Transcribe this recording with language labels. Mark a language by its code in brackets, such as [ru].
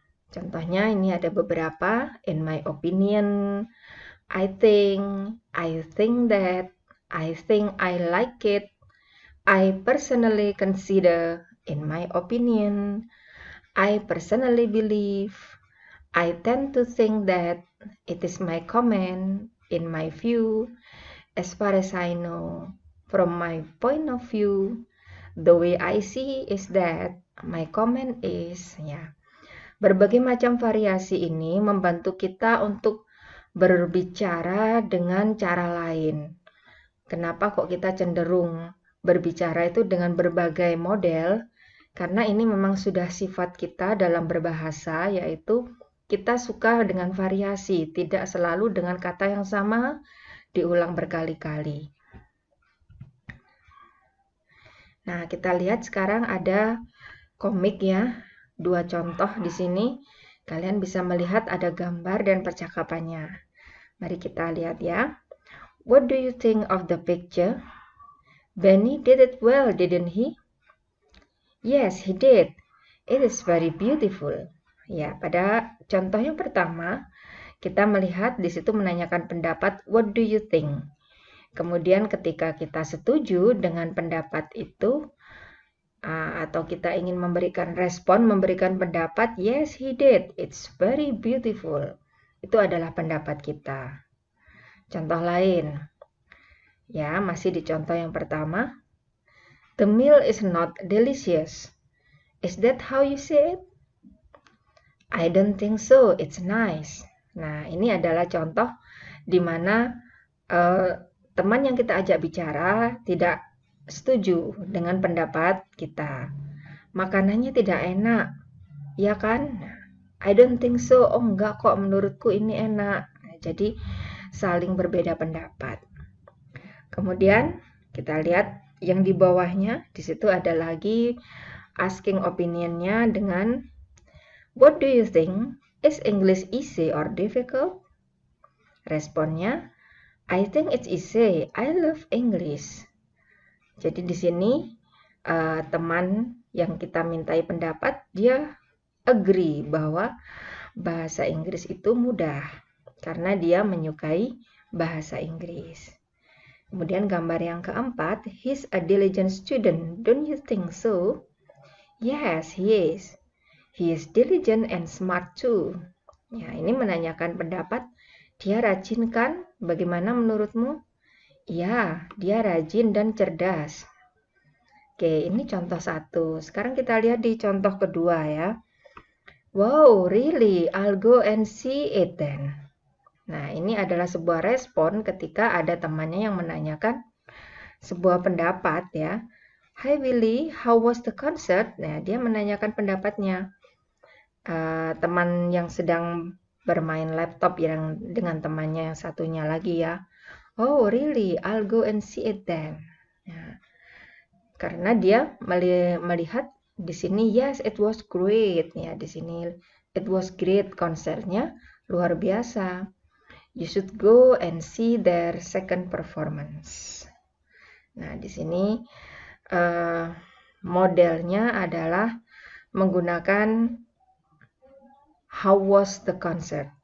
[id] Contohnya ini ada beberapa, [en] in my opinion, I think that, I think I like it, I personally consider, in my opinion, I personally believe, I tend to think that, it is my comment, in my view, as far as I know, from my point of view, the way I see is that, my comment is, ya. [id] Berbagai macam variasi ini membantu kita untuk berbicara dengan cara lain. Kenapa kok kita cenderung berbicara itu dengan berbagai model? Karena ini memang sudah sifat kita dalam berbahasa, yaitu kita suka dengan variasi, tidak selalu dengan kata yang sama diulang berkali-kali. Nah, kita lihat sekarang ada komik ya. Dua contoh di sini. Kalian bisa melihat ada gambar dan percakapannya. Mari kita lihat ya. [en] What do you think of the picture? Benny did it well, didn't he? Yes, he did. It is very beautiful. [id] Ya, pada contoh yang pertama, kita melihat di situ menanyakan pendapat, [en] what do you think? [id] Kemudian ketika kita setuju dengan pendapat itu, atau kita ingin memberikan respon, memberikan pendapat, [en] yes, he did. It's very beautiful. [id] Itu adalah pendapat kita. Contoh lain. Ya, masih di contoh yang pertama. [en] The meal is not delicious. Is that how you say it? I don't think so. It's nice. [id] Nah, ini adalah contoh di mana teman yang kita ajak bicara tidak setuju dengan pendapat kita. Makanannya tidak enak, ya kan? [en] I don't think so. [id] Oh enggak kok, menurutku ini enak. Nah, jadi saling berbeda pendapat. Kemudian kita lihat yang di bawahnya, di situ ada lagi asking opinionnya dengan [en] what do you think? Is English easy or difficult? Responnya, I think it's easy. I love English. [id] Jadi di sini teman yang kita mintai pendapat, dia agree bahwa bahasa Inggris itu mudah karena dia menyukai bahasa Inggris. Kemudian gambar yang keempat, [en] he's a diligent student. Don't you think so? Yes, he is. He is diligent and smart too. [id] Ya, ini menanyakan pendapat. Dia rajin kan? Bagaimana menurutmu? Ya, dia rajin dan cerdas. Oke, ini contoh satu. Sekarang kita lihat di contoh kedua ya. [en] Wow, really? I'll go and see it then. [id] Nah, ini adalah sebuah respon ketika ada temannya yang menanyakan sebuah pendapat ya. [en] Hi Willy, how was the concert? [id] Nah, dia menanyakan pendapatnya. Teman yang sedang bermain laptop yang dengan temannya yang satunya lagi ya. [en] Oh, really? I'll go and see it then. [id] Nah, karena dia melihat di sini, [en] yes, it was great. [id] Ya, di sini [en] it was great, [id] konsernya luar biasa. [en] You should go and see their second performance. [id] Nah, di sini modelnya adalah menggunakan [en] how was the concert.